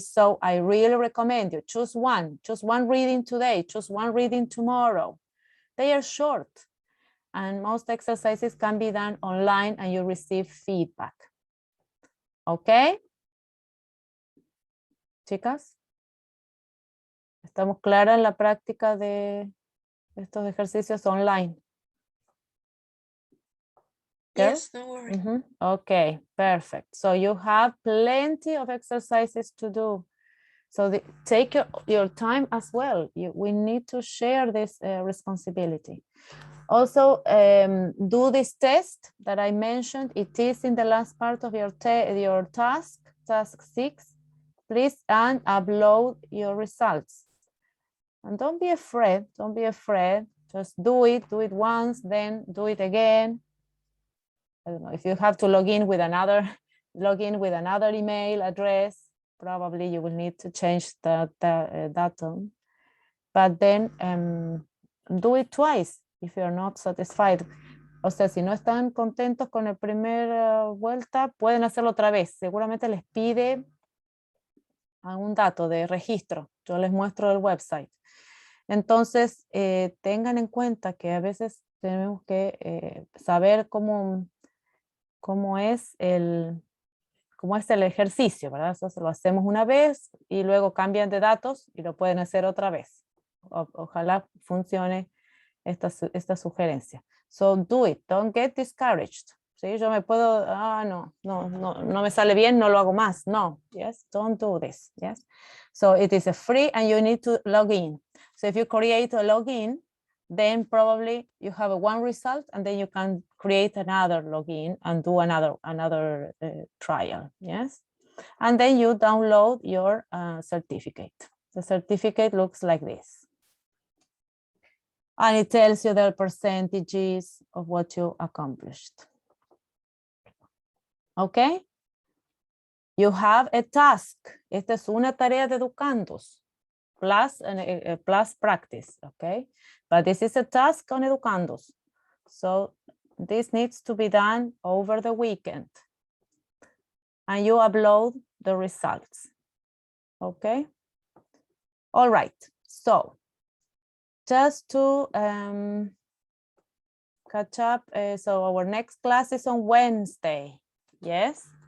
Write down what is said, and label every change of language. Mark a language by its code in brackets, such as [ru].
[en] So I really recommend you choose one reading today, choose one reading tomorrow. They are short, and most exercises can be done online and you receive feedback. [es] Okay, chicas, ¿estamos claras en la práctica de estos ejercicios online? [en] Yes, don't worry. Okay, perfect. So you have plenty of exercises to do. So take your time as well. We need to share this responsibility. Also, do this test that I mentioned. It is in the last part of your task 6. Please, and upload your results. And don't be afraid. Don't be afraid. Just do it once, then do it again. I don't know if you have to log in with another email address. Probably you will need to change the datum. But then do it twice if you're not satisfied. [es] O sea, si no están contentos con la primera vuelta, pueden hacerlo otra vez. Seguramente les pide algún dato de registro. Yo les muestro el website. Entonces, tengan en cuenta que a veces tenemos que saber cómo es el ejercicio, ¿verdad? Eso lo hacemos una vez y luego cambian de datos y lo pueden hacer otra vez. Ojalá funcione esta sugerencia. [en] So do it, don't get discouraged. [es] ¿Sí? Yo me puedo, no me sale bien, no lo hago más. [en] No, yes, don't do this, yes. So it is a free and you need to log in. So if you create a login, then probably you have one result and then you can create another login and do another trial, yes? And then you download your certificate. The certificate looks like this. And it tells you the percentages of what you accomplished. Okay? You have a task. [es] Esta es una tarea de educandos. [en] Plus practice, okay? But this is a task on educandos. So this needs to be done over the weekend. And you upload the results, okay? All right, so just to catch up, so our next class is on Wednesday, yes?